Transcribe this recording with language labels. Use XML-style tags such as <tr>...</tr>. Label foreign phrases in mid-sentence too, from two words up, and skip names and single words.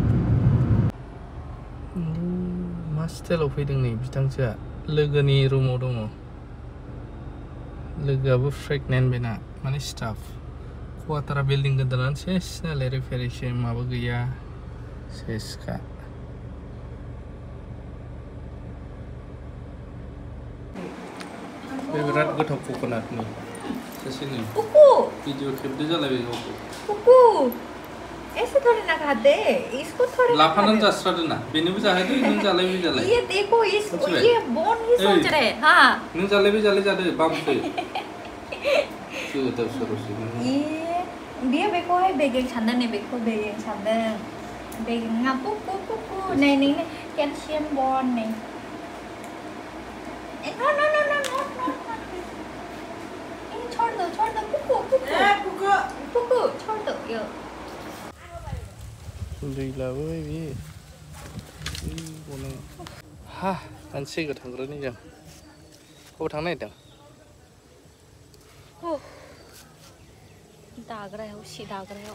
<brx>मा स्टाइलाव फैदों नै बिथांजोआ लोगोनि रुमाव दङ लोगोआबो प्रेगनेन्ट बेना माने स्टाफ क्वार्टारा बिल्डिं गोदानानो सेस नालाय रिपेयारिं माबा गैया सेसखा बे बिराद गोथाव कक'नाटनि सासेनि भिडिअ खेबदो जालायबाय गावखौ</brx> <hi>कुकू ऐसे थोड़ी ना खाते इसको थोड़ी</hi> <brx>लाफानानै जास्रादो ना बेनोबो जाहोदो नों जालायबाय जालाय</brx> <hi>ये देखो इसको ये बोन ही सोच रहे हां</hi> <brx>नों जालायबाय जालाय जादो बामसै गोदाव सोरावसै ये बियो बेखौ हाय बेगें सानदों नै बेखौ बेगें सानदों बेगेंआ कुकू कुकू नै नै</brx> <en>calcium bone</en> <brx>नै नो नो नो नो नो</brx> <hi>छोड़ दो कुकू कुकू छोड़ दो</hi> <brx>यो दै लाबोबाय बियो हा सानसे थांग्रोनि जों बबाव थांनो नागिरदों दाग्रायाव सि दाग्रायाव</brx>